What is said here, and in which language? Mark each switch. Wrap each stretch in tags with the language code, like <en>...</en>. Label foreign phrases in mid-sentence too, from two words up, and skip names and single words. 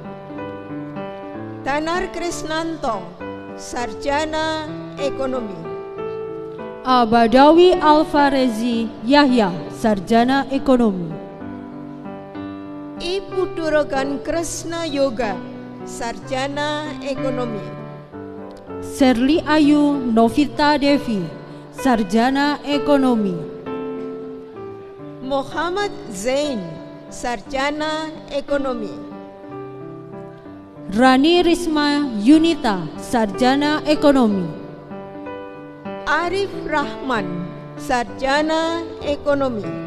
<id>Tanar Krisnanto, sarjana ekonomi. Abadawi Alfarezi Yahya, sarjana ekonomi. I Puturogan Kresna Yoga, sarjana ekonomi. Serli Ayu Novita Devi, sarjana ekonomi. Muhammad Zain, sarjana ekonomi. Rani Risma Yunita, sarjana ekonomi. Arif Rahman, sarjana ekonomi.</id>